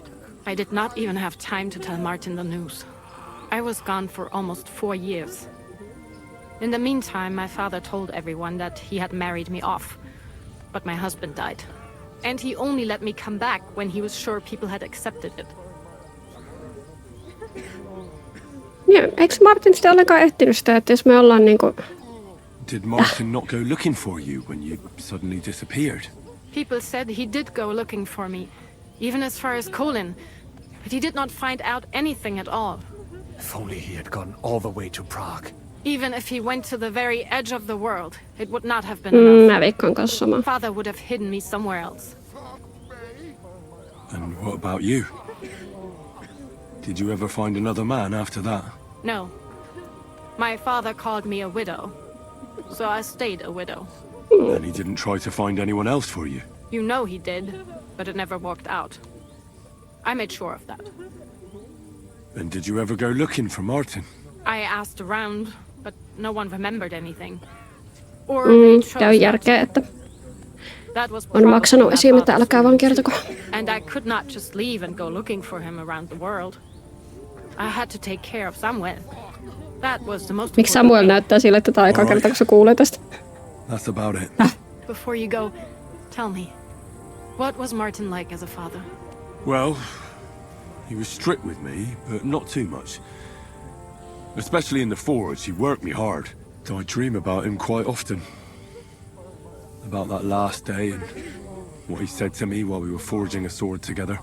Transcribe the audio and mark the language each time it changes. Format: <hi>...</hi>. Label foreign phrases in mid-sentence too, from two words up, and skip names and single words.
<en>I did not even have time to tell Martin the news. I was gone for almost 4 years. In the meantime, my father told everyone that he had married me off. But my husband died. And he only let me come back when he was sure people had accepted it.</en> <fi>Ja, eikö Martin sitten ollenkaan ehtinyt sitä, että jos me ollaan niinku...</fi> <en>Did Martin not go looking for you when you suddenly disappeared? People said he did go looking for me, even as far as Colin, but he did not find out anything at all. If only he had gone all the way to Prague. Even if he went to the very edge of the world, it would not have been enough.</en> <fi>Mä veikkaan kanssa sama.</fi> <en>Father would have hidden me somewhere else. And what about you? Did you ever find another man after that? No. My father called me a widow, so I stayed a widow. And he didn't try to find anyone else for you? You know he did, but it never worked out. I made sure of that. And did you ever go looking for Martin? I asked around, but no one remembered anything. Or they chose</en> <fi>Käy järkeä, että</fi> <en>That was</en> <fi>on</fi> <en>probably</en> <fi>maksanut</fi> <en>my</en> <fi>esim, että</fi> <en>father's</en> <fi>älkää vaan kertoko.</fi> <en>And I could not just leave and go looking for him around the world. I had to take care of Samuel. That was the most</en> <fi>Miksi</fi> <en>important</en> <fi>Samuel</fi> <en>thing.</en> <fi>näyttää sille, että tämä on eka kerta, kun se kuulee tästä?</fi> <en>That's about it. Before you go, tell me, what was Martin like as a father? Well, he was strict with me, but not too much. Especially in the forge, he worked me hard. I dream about him quite often. About that last day and what he said to me while we were forging a sword together.</en>